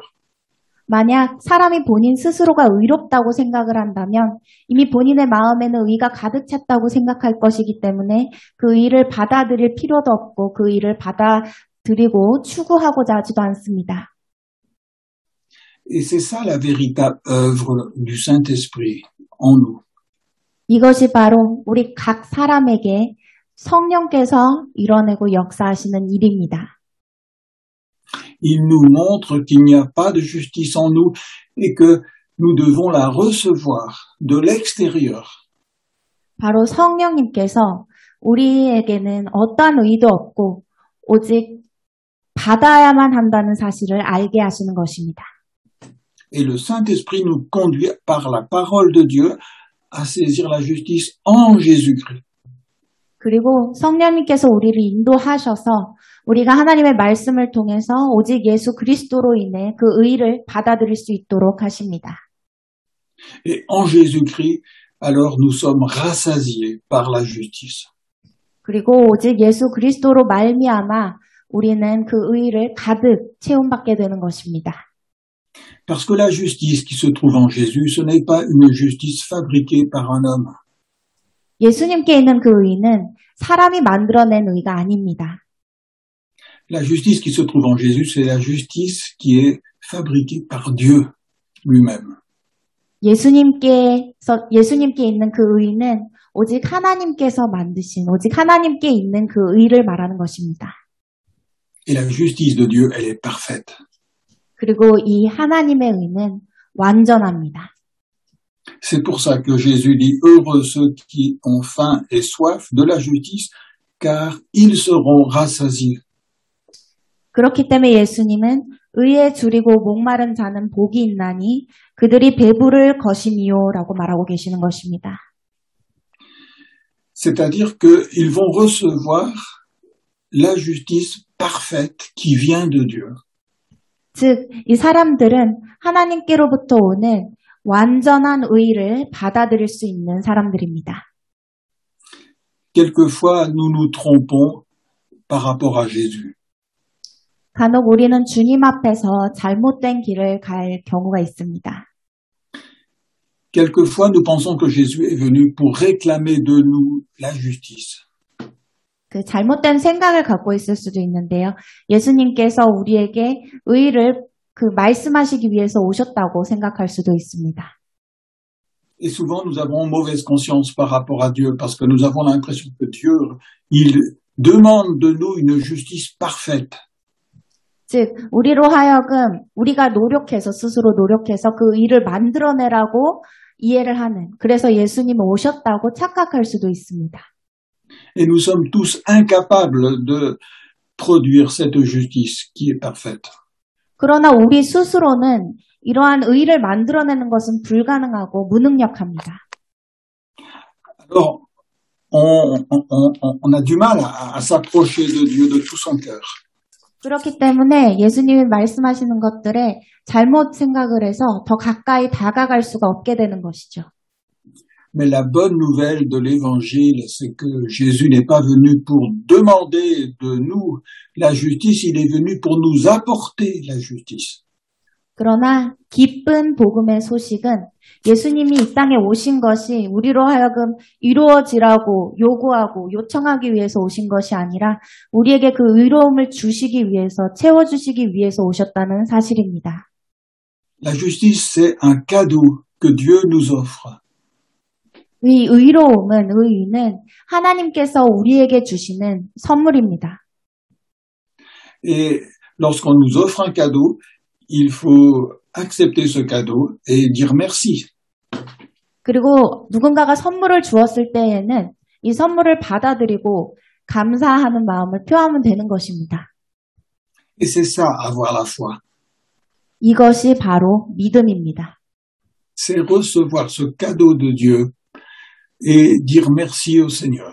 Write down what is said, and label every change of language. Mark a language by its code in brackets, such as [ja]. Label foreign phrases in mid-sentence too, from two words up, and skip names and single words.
[ko] 만약 사람이 본인 스스로가 의롭다고 생각을 한다면 이미 본인의 마음에는 의가 가득 찼다고 생각할 것이기 때문에 그 의를 받아들일 필요도 없고 그 의를 받아들이고 추구하고자 하지도 않습니다. [fr] Et c'est ça la véritable œuvre du Saint-Esprit en nous. [ko] 이것이 바로 우리 각 사람에게 성령께서 이뤄내고 역사하시는 일입니다. [fr] Il nous montre qu'il n'y a pas de justice en nous et que nous devons la recevoir de l'extérieur. [ko] 바로 성령님께서 우리에게는 어떠한 의도 없고 오직 받아야만 한다는 사실을 알게 하시는 것입니다. [fr] Et le Saint-Esprit nous conduit par la parole de Dieu à saisir la justice en Jésus-Christ. [ko] 그리고 성령님께서 우리를 인도하셔서 우리가 하나님의 말씀을 통해서 오직 예수 그리스도로 인해 그 의를 받아들일 수 있도록 하십니다. [fr] Et en Jésus-Christ, alors nous sommes rassasiés par la justice. [ko] 그리고 오직 예수 그리스도로 말미암아 우리는 그 의를 가득 체험받게 되는 것입니다. [fr] Parce que la justice qui se trouve en Jésus, ce n'est pas une justice fabriquée par un homme. [ko] 예수님께 있는 그 의는 사람이 만들어낸 의가 아닙니다. [fr] La justice qui se trouve en Jésus, c'est la justice qui est fabriquée par Dieu lui-même. [ko] 예수님께 있는 그 의는 오직 하나님께서 만드신, 오직 하나님께 있는 그 의를 말하는 것입니다. [fr] Et la justice de Dieu, elle est parfaite. [ko] 그리고 이 하나님의 의는 완전합니다. [fr] C'est pour ça que Jésus dit « Heureux ceux qui ont faim et soif de la justice, car ils seront rassasiés. » [ko] 그렇기 때문에 예수님은 의에 줄이고 목마른 자는 복이 있나니 그들이 배부를 것이미요라고 말하고 계시는 것입니다. [fr] C'est-à-dire qu'ils vont recevoir la justice parfaite qui vient de Dieu. [ko] 즉, 이 사람들은 하나님께로부터 오는 완전한 의를 받아들일 수 있는 사람들입니다. [fr] Quelquefois, nous nous trompons par rapport à Jésus. [ko] 간혹 우리는 주님 앞에서 잘못된 길을 갈 경우가 있습니다. [fr] Quelquefois, nous pensons que Jésus est venu pour réclamer de nous la justice. [ko] 그 잘못된 생각을 갖고 있을 수도 있는데요. 예수님께서 우리에게 의를 말씀하시기 위해서 오셨다고 생각할 수도 있습니다. [fr] Et souvent, nous avons mauvaise conscience par rapport à Dieu parce que nous avons l'impression que Dieu, il demande de nous une justice parfaite. [ko] 즉, 우리로 하여금 우리가 스스로 노력해서 그 의를 만들어내라고 이해를 하는, 그래서 예수님이 오셨다고 착각할 수도 있습니다. [fr] Et nous sommes tous incapables de produire cette justice qui est parfaite. [ko] 그러나 우리 스스로는 이러한 의를 만들어내는 것은 불가능하고 무능력합니다. [fr] Alors, on a du mal à s'approcher de Dieu de tout son cœur. [ko] 그렇기 때문에 예수님이 말씀하시는 것들에 잘못 생각을 해서 더 가까이 다가갈 수가 없게 되는 것이죠. [fr] Mais la bonne nouvelle de l'évangile, c'est que Jésus n'est pas venu pour demander de nous la justice, il est venu pour nous apporter la justice. [ko] 그러나 기쁜 복음의 소식은 예수님이 이 땅에 오신 것이 우리로 하여금 이루어지라고 요구하고 요청하기 위해서 오신 것이 아니라 우리에게 그 의로움을 주시기 위해서, 채워주시기 위해서 오셨다는 사실입니다. [fr] La justice, c'est un cadeau que Dieu nous offre. [ko] 이 의로움은, 의는 하나님께서 우리에게 주시는 선물입니다. [fr] Et lorsqu'on nous offre un cadeau, il faut accepter ce cadeau et dire merci. [ko] 그리고 누군가가 선물을 주었을 때에는 이 선물을 받아들이고 감사하는 마음을 표하면 되는 것입니다. [fr] Et c'est ça, avoir la foi. [ko] 이것이 바로 믿음입니다. [fr] C'est recevoir ce cadeau de Dieu et dire merci au Seigneur.